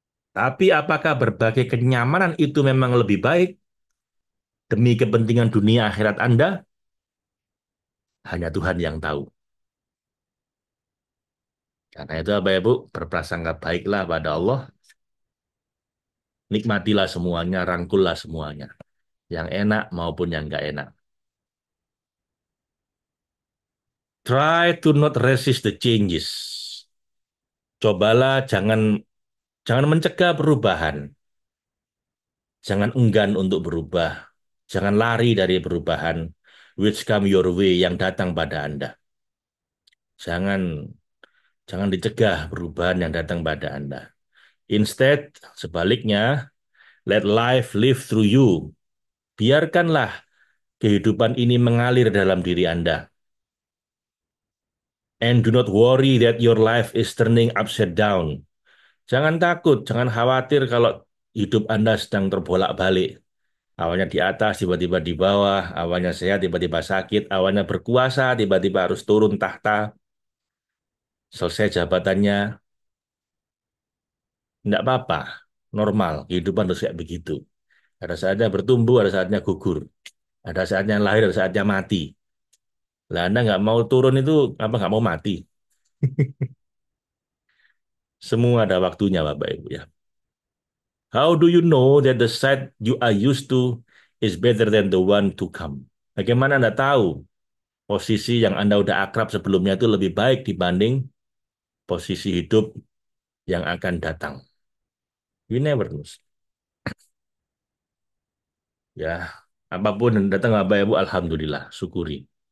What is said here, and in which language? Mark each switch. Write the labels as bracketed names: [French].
[Indonesian] Tapi apakah berbagai kenyamanan itu memang lebih baik demi kepentingan dunia akhirat Anda? Hanya Tuhan yang tahu. Karena itu Bapak Ibu, berprasangka baiklah pada Allah, nikmatilah semuanya, rangkullah semuanya. Yang enak maupun yang nggak enak. [English] Try to not resist the changes. [Indonesian] Cobalah jangan mencegah perubahan. Jangan enggan untuk berubah. Jangan lari dari perubahan [English] which come your way [Indonesian] yang datang pada Anda. Jangan jangan dicegah perubahan yang datang pada Anda. [English] Instead, [Indonesian] sebaliknya, [English] let life live through you. [Indonesian] Biarkanlah kehidupan ini mengalir dalam diri Anda. [English] And do not worry that your life is turning upside down. [Indonesian] Jangan takut, jangan khawatir kalau hidup Anda sedang terbolak-balik. Awalnya di atas, tiba-tiba di bawah, awalnya sehat, tiba-tiba sakit, awalnya berkuasa, tiba-tiba harus turun tahta, selesai jabatannya, tidak apa-apa, normal, kehidupan harus kayak begitu. Ada saatnya bertumbuh, ada saatnya gugur, ada saatnya lahir, ada saatnya mati. Lah Anda nggak mau turun itu, apa nggak mau mati? Semua ada waktunya, Bapak Ibu ya. [English] How do you know that the side you are used to is better than the one to come? [Indonesian] Bagaimana Anda tahu posisi yang Anda udah akrab sebelumnya itu lebih baik dibanding posisi hidup yang akan datang? [English] You never know. [Indonesian] Ya, apapun yang datang Bapak Ibu, Alhamdulillah, syukuri.